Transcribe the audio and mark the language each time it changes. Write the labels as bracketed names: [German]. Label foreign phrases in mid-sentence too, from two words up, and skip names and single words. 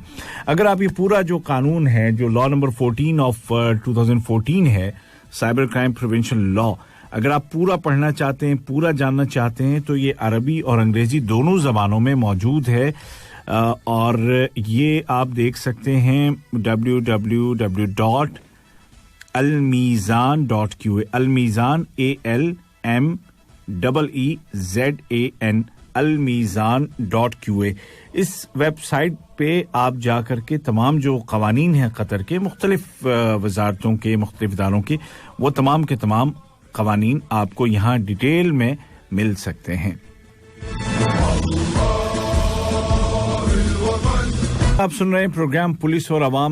[Urdu] اگر آپ یہ پورا جو قانون ہے، جو [English] law number 14 of 2014 [Urdu] ہے, [English] cyber crime prevention law, [Urdu] اگر آپ پورا پڑھنا چاہتے ہیں، پورا جاننا چاہتے ہیں، تو یہ عربی اور انگریزی دونوں زبانوں میں موجود ہے. اور یہ آپ دیکھ سکتے ہیں www.almizan.qa, almizan ALMEEZAN, almizan.qa. اس ویب سائٹ پہ آپ جا کر کے تمام جو قوانین ہیں قطر کے، مختلف وزارتوں کے، مختلف اداروں کے، وہ تمام کے تمام قوانین آپ کو یہاں ڈیٹیل میں مل سکتے ہیں. آپ سن رہے ہیں پروگرام پولیس اور عوام.